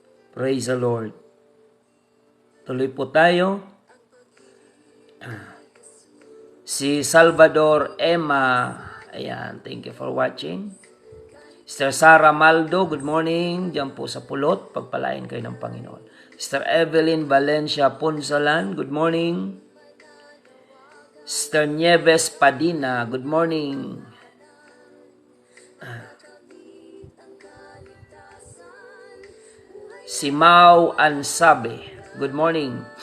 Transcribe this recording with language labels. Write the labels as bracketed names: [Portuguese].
[English] Praise the Lord. [Filipino] Tuloy po tayo. [English] Si Salvador Emma, ayan, thank you for watching. Sister Sara Maldo, good morning. [Filipino] Diyan po sa Pulot, pagpalain kayo ng Panginoon. [English] Sister Evelyn Valencia Punsalan, good morning. Sister Nieves Padina, good morning. Si Mau Ansabe, good morning.